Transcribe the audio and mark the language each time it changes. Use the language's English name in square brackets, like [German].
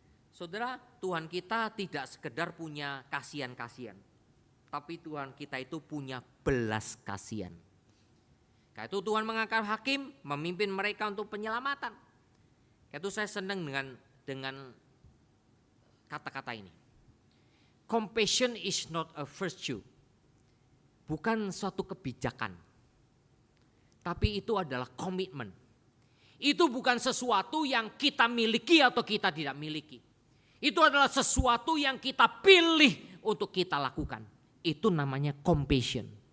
[Indonesian] Saudara, Tuhan kita tidak sekedar punya kasihan-kasihan. Tapi Tuhan kita itu punya belas kasihan. Karena itu Tuhan mengangkat hakim, memimpin mereka untuk penyelamatan. Karena itu saya senang dengan kata-kata ini. [English] Compassion is not a virtue. [Indonesian] Bukan suatu kebijakan. Tapi itu adalah komitmen. Itu bukan sesuatu yang kita miliki atau kita tidak miliki. Itu adalah sesuatu yang kita pilih untuk kita lakukan. Itu namanya compassion.